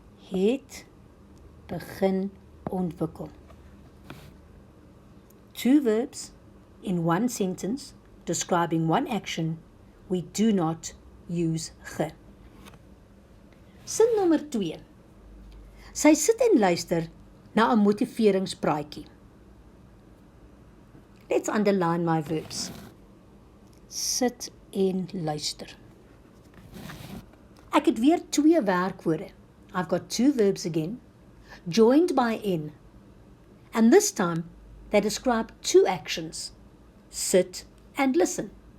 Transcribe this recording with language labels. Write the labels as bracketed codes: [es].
[af] Het begin ontwikkel. [en] Two verbs in one sentence describing one action, we do not use ge. [af] Sin nommer 2. Sy sit en luister na 'n motiveringspraatjie. [en] Let's underline my verbs. [af] Sit en luister. Ek het weer twee werkwoorde. [en] I've got two verbs again, joined by in. And this time, they describe two actions. Sit and listen.